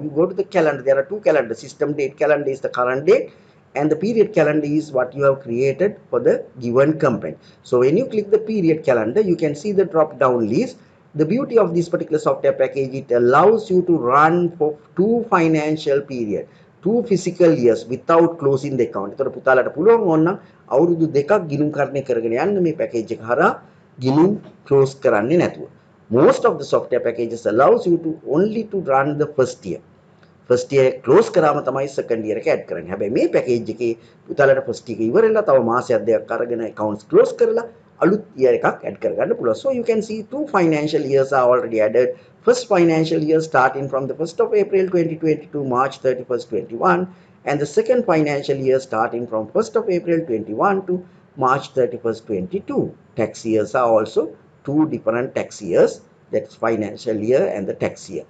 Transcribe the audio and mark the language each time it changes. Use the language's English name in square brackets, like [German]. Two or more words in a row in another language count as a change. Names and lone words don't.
[English] You go to the calendar, there are 2 calendars. System date calendar is the current date, and the period calendar is what you have created for the given company. So when you click the period calendar, you can see the drop down list. The beauty of this particular software package, it allows you to run for 2 financial period, 2 physical years without closing the account. [Sinhala] එතකොට පුතාලට පුළුවන් ඕන අවුරුදු දෙකක් ගිණුම් කරණය කරගෙන යන්න මේ පැකේජ් එක හරහා ගිණුම් close කරන්නේ නැතුව. [English] Most of the software packages allows you to only to run the first year. first year [Sinhala] එක ක්ලෝස් කරාම තමයි [English] second year [Sinhala] එක ඇඩ් කරන්නේ. හැබැයි මේ පැකේජ් එකේ පුතාලට ෆස්ට් එක ඉවරලා තව මාසයක් දෙකක් අරගෙන [English] accounts close [Sinhala] කරලා අලුත් ඉයර් එකක් ඇඩ් කරගන්න පුළුවන්. [English] So you can see 2 financial years are already added. First financial year starting from the 1st of April 2020 to March 31st 21, and the second financial year starting from 1st of April 21 to March 31st 22. Tax years are also 2 different tax years, that's financial year and the tax year.